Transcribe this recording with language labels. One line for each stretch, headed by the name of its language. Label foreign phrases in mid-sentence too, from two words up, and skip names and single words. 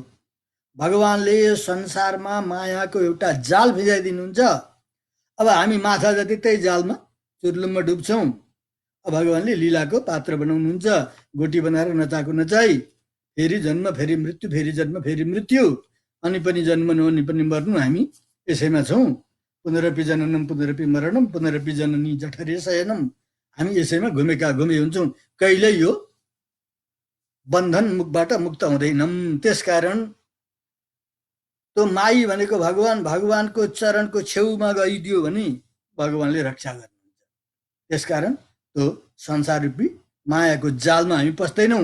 Nepali: भगवानले संसारमा मायाको एउटा जाल फिजाइदिनुहुन्छ। अब हामी माछा जति त्यही जालमा चुर्लुममा डुब्छौँ। अब भगवानले लीलाको पात्र बनाउनुहुन्छ। गोटी बनाएर नचाको नचाई, फेरि जन्म फेरि मृत्यु, फेरि जन्म फेरि मृत्यु, अनि पनि जन्मनु अनि पनि मर्नु, हामी यसैमा छौँ।
Sanskrit: पुनरपि जननम पुनरपि मरणम पुनरपि जननी जठरे शयनम,
Nepali: हामी यसैमा घुमेका घुमे हुन्छौँ। कहिल्यै यो बन्धन मुखबाट मुक्त हुँदैनौँ। त्यसकारण त्यो माई भनेको भगवान, भगवानको चरणको छेउमा गइदियो भने भगवानले रक्षा गर्नुहुन्छ। त्यसकारण त्यो संसार रूपी मायाको जालमा हामी पस्दैनौँ।